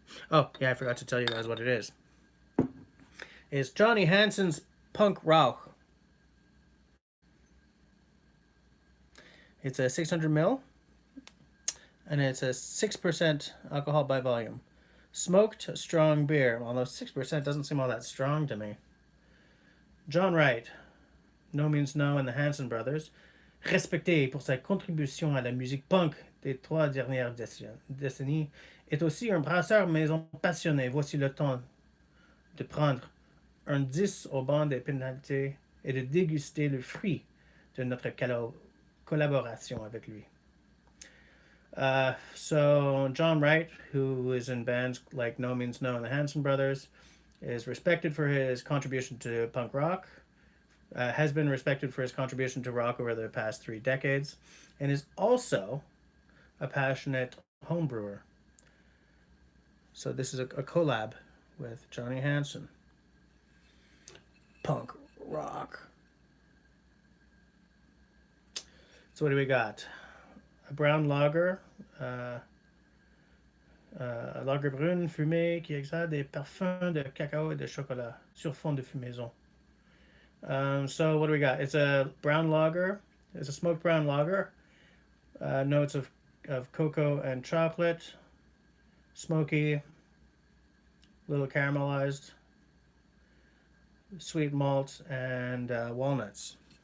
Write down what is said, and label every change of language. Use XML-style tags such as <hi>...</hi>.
<en>Oh, yeah, I forgot to tell you guys what it is. It's Johnny Hansen's Punk Rock. It's a 600 ml, and it's a 6% alcohol by volume. Smoked strong beer, although 6% doesn't seem all that strong to me.</en> <fr>John Wright, No Means No, and the Hanson Brothers, respecté pour sa contribution à la musique punk des 3 dernières décennies, est aussi un brasseur maison passionné. Voici le temps de prendre un 10 au banc des pénalités et de déguster le fruit de notre collaboration avec lui.</fr> <en>So John Wright, who is in bands like No Means No and the Hanson Brothers, is respected for his contribution to punk rock, has been respected for his contribution to rock over the past 3 decades, and is also a passionate homebrewer. So this is a collab with Johnny Hansen. Punk rock. So what do we got? A brown lager,</en> <fr>lager brune fumée qui exhale des parfums de cacao et de chocolat sur fond de fumaison.</fr> <en>So what do we got? It's a brown lager. It's a smoked brown lager. Notes of cocoa and chocolate, smoky, little caramelized, sweet malt, and walnuts.</en>